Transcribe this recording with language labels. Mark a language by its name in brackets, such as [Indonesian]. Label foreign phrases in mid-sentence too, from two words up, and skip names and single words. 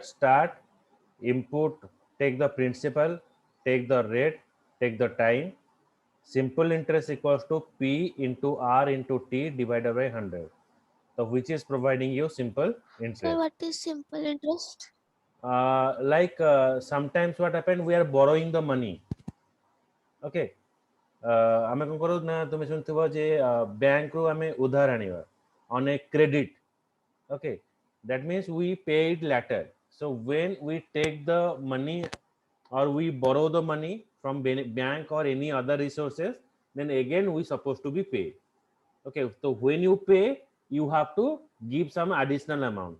[English] Start, input, take the principal, take the rate, take the time. Simple interest equals to P into R into T divided by 100. So which is providing you simple interest. Sir, what is simple interest? Sometimes what happen, we are borrowing the money. [Odia] Okay. ଆମେ କ'ଣ କରୁ ନା ତୁମେ ଶୁଣିଥିବ ଯେ ବ୍ୟାଙ୍କରୁ ଆମେ ଉଧାର ଆଣିବା [English] on a credit. Okay, that means we pay it later. So when we take the money or we borrow the money from bank or any other resources, then again we supposed to be paid. Okay, so when you pay, you have to give some additional amount.